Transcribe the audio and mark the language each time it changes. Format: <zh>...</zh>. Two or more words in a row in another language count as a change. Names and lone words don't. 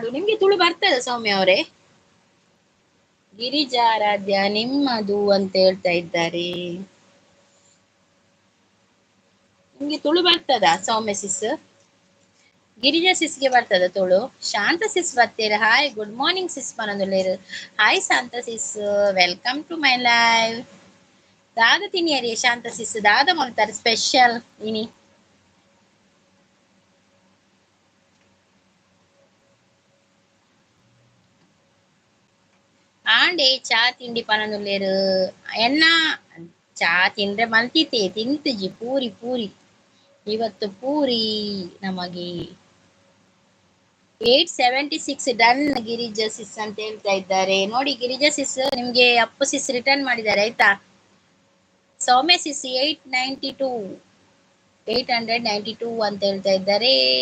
<kn>ನಿಮ್ಗೆ ತುಳು ಬರ್ತದ ಸೌಮ್ಯ ಅವರೇ? ಗಿರಿಜಾರಾಧ್ಯ ನಿಮ್ಮದು ಅಂತ ಹೇಳ್ತಾ ಇದ್ದಾರೆ. ನಿಮ್ಗೆ ತುಳು ಬರ್ತದಾ ಸೌಮ್ಯ ಸಿಸ್? ಗಿರಿಜಾ ಸಿಸ್ಗೆ ಬರ್ತದ ತುಳು? ಶಾಂತ ಸಿಸ್ ಬರ್ತೀರ?</kn> <en>Hi good morning sis ಪನೊಂದುಲ್ಲೇರು. Hi Shanta sis, welcome to my live.</en> <tcy>ದಾದ ತಿನಿಯರಿ ಶಾಂತ ಸಿಸ್, ದಾದ ಮಾಡ್ತಾರೆ ಸ್ಪೆಷಲ್ ಇನಿ. ಆಂಡೆ ಚಾ ತಿಂಡಿ ಪನೊಂದುಲ್ಲೇರು. ಎನ್ನ ಚಾ ತಿಂದ್ರೆ ಮಲ್ತಿತೆ ತಿಂತಜಿ ಪೂರಿ ಪೂರಿ.</tcy> <kn>ಇವತ್ತು ಪೂರಿ ನಮಗೆ. 876 ಡನ್ ಗಿರಿಜಾ ಸಿಸ್ ಅಂತ ಹೇಳ್ತಾ ಇದ್ದಾರೆ. ನೋಡಿ ಗಿರಿಜಾ ಸಿಸ್, ನಿಮ್ಗೆ ಅಪ್ಪು ಸಿಸ್ ರಿಟರ್ನ್ ಮಾಡಿದ್ದಾರೆ ಆಯ್ತಾ. ಸೌಮ್ಯ ಸಿಸ್ 892 ಅಂತ ಹೇಳ್ತಾ ಇದ್ದಾರೆ.</kn>